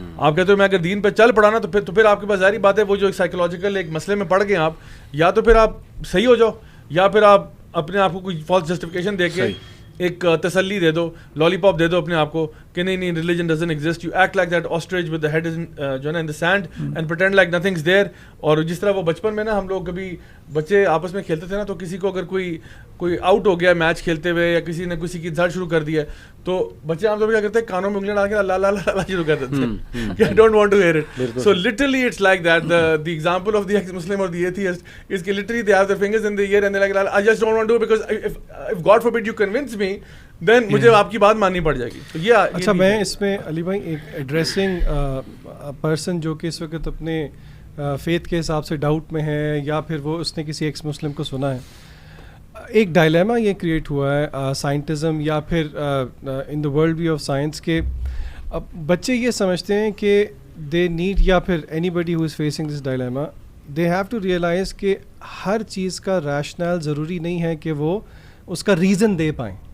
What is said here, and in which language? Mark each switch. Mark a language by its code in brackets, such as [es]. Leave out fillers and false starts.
[ur] آپ کہتے ہو میں اگر دین پہ چل پڑا نا تو پھر آپ کے پاس ظاہری بات ہے وہ جو سائیکولوجیکل ایک مسئلے میں پڑ گئے آپ, یا تو پھر آپ صحیح ہو جاؤ یا پھر آپ اپنے آپ کو کوئی فالس جسٹیفیکیشن دے کے ایک تسلی دے دو, لالی پاپ دے دو اپنے آپ کو کہ نہیں [en] Religion doesn't exist, you act like that ostrich with the head جو ہے نا in the sand and pretend like nothing is there. [ur] اور جس طرح وہ بچپن میں نا ہم لوگ کبھی بچے آپس میں کھیلتے تھے نا, تو کسی کو اگر کوئی آؤٹ ہو گیا میچ کھیلتے ہوئے یا کسی نے کسی کی جھڑ شروع کر دی ہے تو بچے عام طور پہ کیا کرتے ہیں کانوں میں انگلیاں ڈال کے اللہ اللہ اللہ شروع کر دیتے ہیں, [en] I don't want to hear it. So literally it's like that. The example of the ex-Muslim or the atheist is that literally they have their fingers in the air and they're like I just don't want to do it because if God forbid you convince me then [ur] مجھے آپ کی بات ماننی پڑ جائے گی. تو یہ اچھا میں اس میں علی بھائی ایک ایڈریسنگ پرسن جو کہ اس وقت اپنے فیتھ کے حساب سے ڈاؤٹ میں ہے یا پھر وہ اس نے کسی ایکس مسلم کو سنا ہے, ایک ڈائلیما یہ کریٹ ہوا ہے سائنٹزم یا پھر [en] in the world view of science [ur] کے بچے یہ سمجھتے ہیں کہ دے نیڈ, یا پھر [en] anybody who is facing this dilemma they have to realise [ur] کہ ہر چیز کا ریشنل ضروری نہیں ہے کہ وہ اس کا ریزن دے پائیں.